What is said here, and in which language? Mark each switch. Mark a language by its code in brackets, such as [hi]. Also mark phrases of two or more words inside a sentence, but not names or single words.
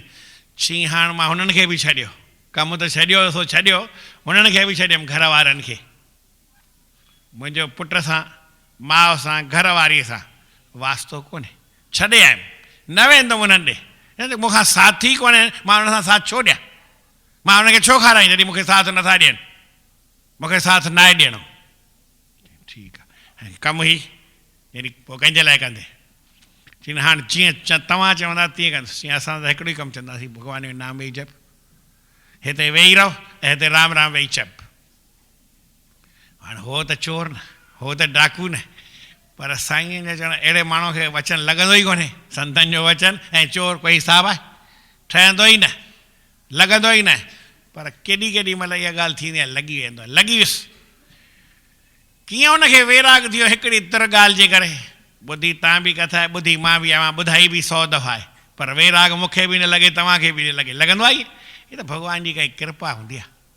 [sd] चई हाणे मां हुननि खे बि छॾियो, कमु त छॾियो सो छॾियो, हुननि खे बि छॾियमि, घर वारनि खे, मुंहिंजो पुट सां माउ सां घर वारीअ सां वास्तो कोन्हे, छॾे आयुमि, न वेंदुमि उन्हनि ॾे, मूंखां साथी कोन्हे, मां हुन सां साथ छो ॾियां, मां हुनखे छो खाराईं जॾहिं मूंखे साथ नथा ॾियनि, मूंखे साथ न आहे ॾियणो। ठीकु आहे, कमु ई जॾहिं पोइ कंहिंजे लाइ कंदे? चई हाणे जीअं तव्हां चवंदा तीअं कंदुसि। चई असां त हिकिड़ो ई कमु चवंदासीं, भॻवान जो नाम वेही जप, हिते वेही रहो ऐं हिते राम राम वेही जप। हाणे हो त चोर न, हो त डाकू न, पर साईं जो चवणु अहिड़े माण्हू खे वचन लॻंदो ई कोन्हे, संतनि जो वचन ऐं चोर कोई हिसाबु आहे, ठहंदो ई न, लॻंदो ई न, पर केॾी केॾी महिल इहा ॻाल्हि थींदी आहे, लॻी वेंदो आहे, लॻी वियुसि। कीअं हुनखे वैराग थियो हिकिड़ी तर ॻाल्हि जे करे, ॿुधी तव्हां बि कथा आहे, ॿुधी मां बि आहियां, ॿुधाई बि 100 दफ़ा आहे, पर वैराग मूंखे बि न लॻे, तव्हांखे बि न लॻे, लॻंदो आहे इहे त भॻवान जी काई कृपा हूंदी आहे।